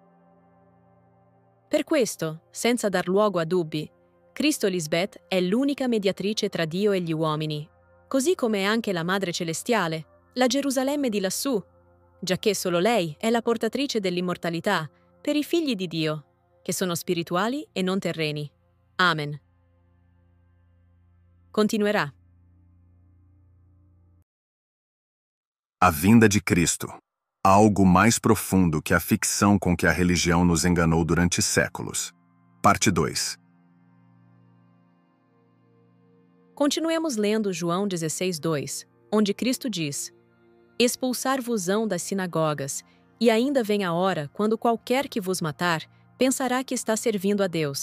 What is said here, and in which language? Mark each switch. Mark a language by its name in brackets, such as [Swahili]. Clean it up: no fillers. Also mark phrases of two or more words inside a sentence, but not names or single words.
[Italian] Per questo, senza dar luogo a dubbi, Cristo Lisbeth è l'unica mediatrice tra Dio e gli uomini, così come è anche la Madre Celestiale, la Gerusalemme di lassù, giacché solo lei è la portatrice dell'immortalità per i figli di Dio, che sono spirituali e non terreni. Amen. Continuerà. [Portuguese] A vinda de Cristo, algo mais profundo que a ficção com que a religião nos enganou durante séculos. Parte 2. Continuemos lendo João 16:2, onde Cristo diz: «Expulsar-vos-ão das sinagogas, e ainda vem a hora quando qualquer que vos matar pensará que está servindo a Deus».